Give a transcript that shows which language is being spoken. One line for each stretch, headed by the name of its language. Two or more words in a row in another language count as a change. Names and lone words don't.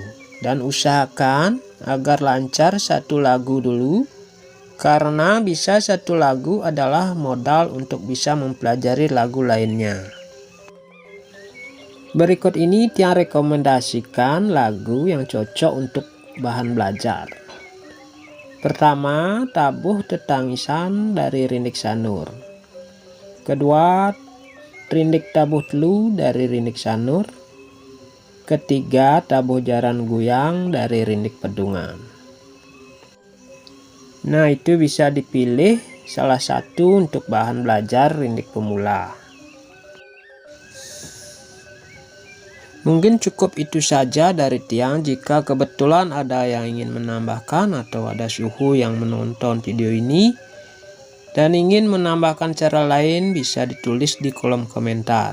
Indonesian: Dan usahakan agar lancar satu lagu dulu, karena bisa satu lagu adalah modal untuk bisa mempelajari lagu lainnya. Berikut ini Tiang rekomendasikan lagu yang cocok untuk bahan belajar. Pertama, Tabuh Tetangisan dari Rindik Sanur. Kedua, Rindik Tabuh Telu dari Rindik Sanur. Ketiga, Tabuh Jaran Guyang dari Rindik Pedungan. Nah, itu bisa dipilih salah satu untuk bahan belajar rindik pemula. Mungkin cukup itu saja dari Tiang. Jika kebetulan ada yang ingin menambahkan atau ada suhu yang menonton video ini dan ingin menambahkan cara lain, bisa ditulis di kolom komentar.